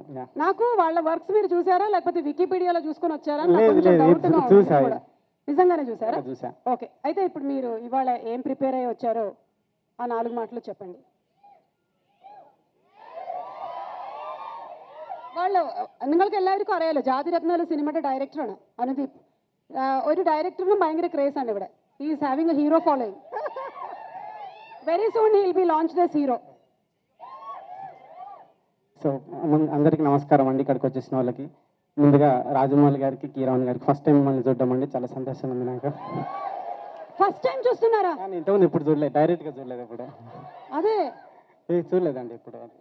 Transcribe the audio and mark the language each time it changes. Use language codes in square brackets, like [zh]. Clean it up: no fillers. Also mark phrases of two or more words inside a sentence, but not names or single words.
[te] నాకు వాళ్ళ వర్క్స్ మీరు చూసారా లేకపోతే వికీపీడియాలో చూసుకొని వచ్చారా? నిజంగానే చూసారా? చూసా. ఓకే, అయితే ఇప్పుడు మీరు ఇవాళ ఏం ప్రిపేర్ అయ్యి వచ్చారో ఆ 4 మాటలు చెప్పండి. వాళ్ళు [ml] നിങ്ങൾക്ക് എല്ലാവർക്കും അറിയാലോ ജാതിരത്നാല് സിനിമയുടെ ഡയറക്ടറാണ് അനുദീപ്. ഒരു ഡയറക്ടറിനും ഭയങ്കര ക്രേസ് ആണ് ഇവിടെ. [en] He is having a hero following. very soon he will be launched as హీరో. [te] సో అందరికీ నమస్కారం అండి. ఇక్కడికి వచ్చేసిన వాళ్ళకి ముందుగా రాజమౌళి గారికి, కీరవాణి గారికి [en] first time [te] మిమ్మల్ని చూడడం అండి, చాలా సంతోషం ఉంది నాకు. [en] first time [te] చూస్తున్నారా? ఇంతకుముందు ఇప్పుడు చూడలేదు, డైరెక్ట్గా చూడలేదు ఎప్పుడు. అదే చూడలేదండి ఇప్పుడు.